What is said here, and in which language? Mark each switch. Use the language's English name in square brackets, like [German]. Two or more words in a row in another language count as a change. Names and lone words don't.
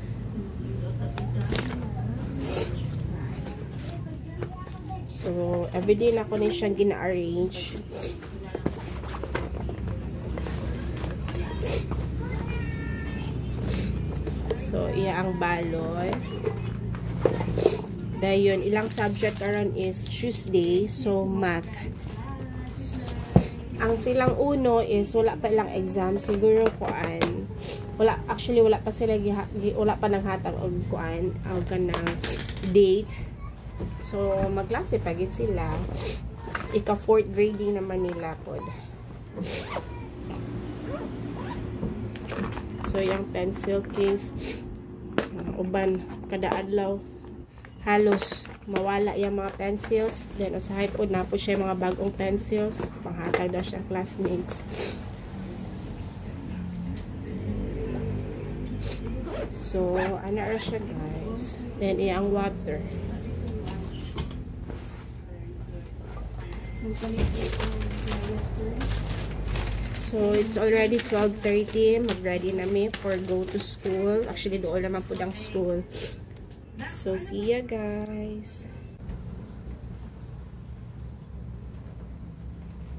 [Cebuano] So, everyday na ko na siyang gina-arrange. So, iya ang balon. Dayon, ilang subject karon is Tuesday. So, math. Ang silang uno is wala pa ilang exam. Siguro kuan. Wala pa sila wala pa nang hatag og kuan og kanang date. So, magklase pagit sila. Ika 4th grading naman nila pod. So, yung [English] pencil case, [Cebuano] uban kada adlaw halos mawala yung mga pencils. Then, usahay po na po siya mga bagong pencils. Panghatag daw siya classmates. So, ano ra siya guys. Then, iyang water. So, [English] it's already [Cebuano] 12:30. Mag-ready na me [English] for go to school. [Filipino] Actually, doon naman po ang school. [English] So, see ya guys.